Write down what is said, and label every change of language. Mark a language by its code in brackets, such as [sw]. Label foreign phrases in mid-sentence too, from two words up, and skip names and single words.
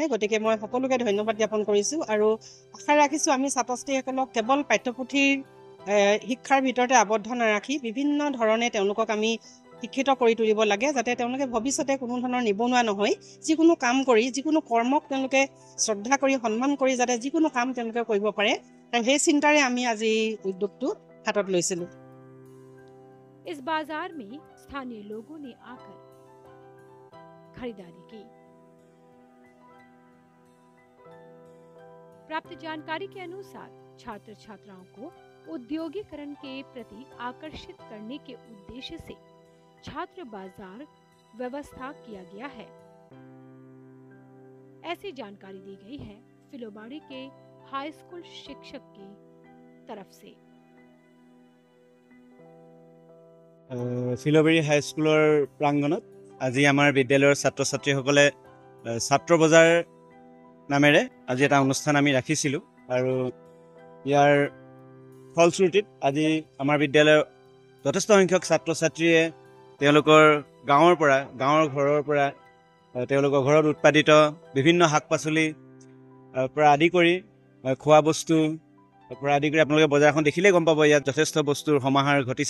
[as] গতিকে মই সকলোকে ধন্যবাদ জ্ঞাপন কৰিছোঁ আৰু আশা ৰাখিছোঁ আমি ছাত্ৰ ছাত্ৰীসকলক কেৱল পাঠ্যপুথিৰ শিক্ষাৰ ভিতৰতে আবদ্ধ নাৰাখি বিভিন্ন ধৰণে তেওঁলোকক আমি শিক্ষিত কৰি তুলিব লাগে, যাতে তেওঁলোকে ভৱিষ্যতে কোনো ধৰণৰ নিবনুৱা নহয়, যিকোনো কাম কৰি, যিকোনো কৰ্মক তেওঁলোকে শ্ৰদ্ধা কৰি সন্মান কৰি যাতে যিকোনো কাম তেওঁলোকে কৰিব পাৰে, সেই চিন্তাৰে আমি আজি উদ্যোগটো হাতত লৈছিলোঁ। [hi] इस बाजार में स्थानीय लोगों ने आकर खरीदारी की। प्राप्त जानकारी के अनुसार छात्र छात्राओं को उद्योगीकरण के प्रति आकर्षित करने के उद्देश्य से छात्र बाजार व्यवस्था किया गया है। ऐसी जानकारी दी गई है फिलोबाड़ी के हाई स्कूल शिक्षक की तरफ से। [as] ফিলোবাৰী হাই স্কুলৰ প্ৰাংগণত আজি আমাৰ বিদ্যালয়ৰ ছাত্ৰ ছাত্ৰীসকলে ছাত্ৰ বজাৰ নামেৰে আজি এটা অনুষ্ঠান আমি ৰাখিছিলোঁ আৰু ইয়াৰ ফলশ্ৰুতিত আজি আমাৰ বিদ্যালয়ৰ যথেষ্ট সংখ্যক ছাত্ৰ ছাত্ৰীয়ে তেওঁলোকৰ গাঁৱৰ ঘৰৰ পৰা তেওঁলোকৰ ঘৰত উৎপাদিত বিভিন্ন শাক পাচলি পৰা আদি কৰি খোৱা বস্তু পৰা আদি কৰি আপোনালোকে বজাৰখন দেখিলেই গম পাব ইয়াত যথেষ্ট বস্তুৰ সমাহাৰ ঘটিছে।